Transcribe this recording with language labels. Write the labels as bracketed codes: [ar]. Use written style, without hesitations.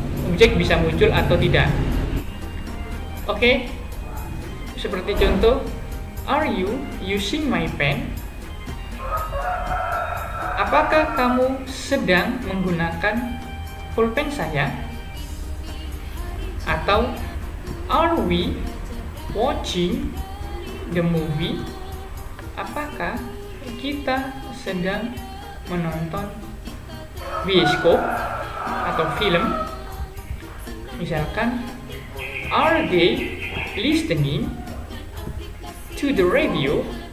[id] Objek bisa muncul atau tidak. Oke. Seperti contoh, [en] are you using my pen? [id] Apakah kamu sedang menggunakan pulpen saya? Atau [en] are we watching the movie? [id] Apakah kita sedang menonton bioskop atau film? Misalkan, [en] are they listening to the radio?